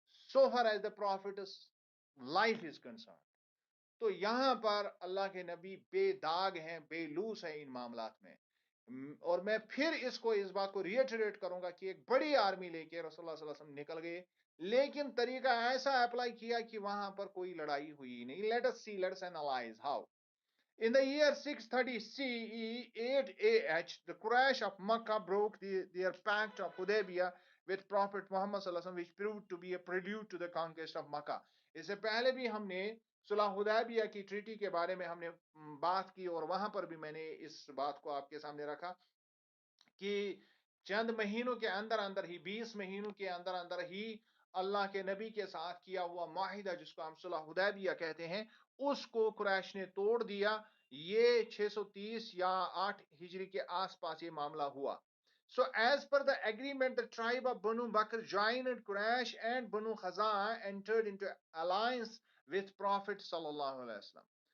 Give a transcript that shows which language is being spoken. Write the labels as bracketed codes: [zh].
[en] So far as the prophets life is concern. [ur] تو یہاں پر اللہ کے نبی بے داغ ہیں، بے لوس ہیں ان معاملات میں. اور میں پھر اس بات کو ریٹریٹ کروں گا کہ ایک بڑی آرمی لے کے رسول اللہ صلی اللہ علیہ وسلم نکل گئے، لیکن طریقہ ایسا اپلائی کیا کہ وہاں پر کوئی لڑائی ہوئی نہیں. [en] Let's analyse how. In the year 630 CE 8 AH, the Quraysh of Makkah broke their pact of Hudaybiyah with Prophet Muhammad sallallahu alaihi wasallam, which proved to be a prelude to the conquest of Makkah. [ur] اس سے پہلے بھی ہم نے صلح حدیبیہ کی treaty کے بارے میں ہم نے بات کی، اور وہاں پر بھی میں نے اس بات کو آپ کے سامنے رکھا کہ چند مہینوں کے اندر اندر ہی، 20 مہینوں کے اندر اندر ہی اللہ کے نبی کے ساتھ کیا ہوا معاہدہ جس کو ہم صلح حدیبیہ کہتے ہیں، اس کو قریش نے توڑ دیا. یہ 630 یا 8 ہجری کے آس پاس یہ معاملہ ہوا. [en] So as per the agreement, the tribe of Banu Bakr joined Quraysh and Banu Khazaa entered into alliance with Prophet sallallahu alaihi wasallam.